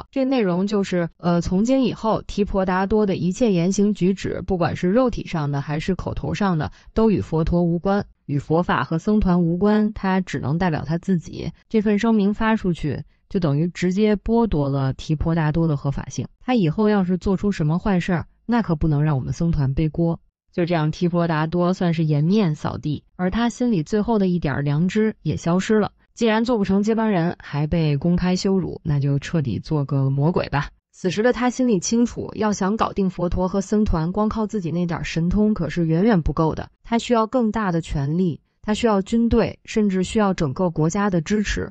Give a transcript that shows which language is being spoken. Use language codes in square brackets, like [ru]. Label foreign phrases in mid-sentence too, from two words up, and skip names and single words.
[zh] 這內容就是從今以後，提婆達多的一切言行舉止，不管是肉體上的還是口頭上的，都與佛陀無關，與佛法和僧團無關，他只能代表他自己。這份聲明發出去，就等於直接剝奪了提婆達多的合法性。他以後要是做出什麼壞事，那可不能讓我們僧團背鍋。就這樣，提婆達多算是顏面掃地，而他心裡最後的一點良知也消失了。既然做不成接班人，還被公開羞辱，那就徹底做個魔鬼吧。此時的他心裡清楚，要想搞定佛陀和僧團，光靠自己那點神通可是遠遠不夠的。他需要更大的權力，他需要軍隊，甚至需要整個國家的支持。